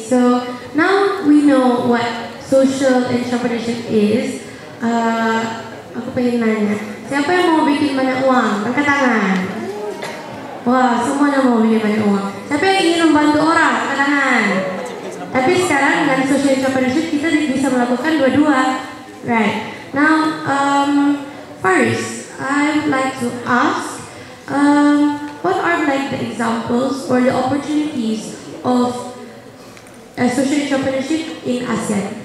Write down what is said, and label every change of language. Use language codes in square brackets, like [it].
[en] So now we know what social entrepreneurship is. [id] Aku pengen nanya, siapa yang mau bikin banyak uang? Angkat tangan. Wah, semuanya mau bikin banyak uang. Siapa yang ingin membantu orang? Angkat tangan. Tapi sekarang dengan social entrepreneurship kita bisa melakukan dua-dua. [en] Right. Now, first, I would like to ask, what are like the examples or the opportunities of social entrepreneurship in ASEAN?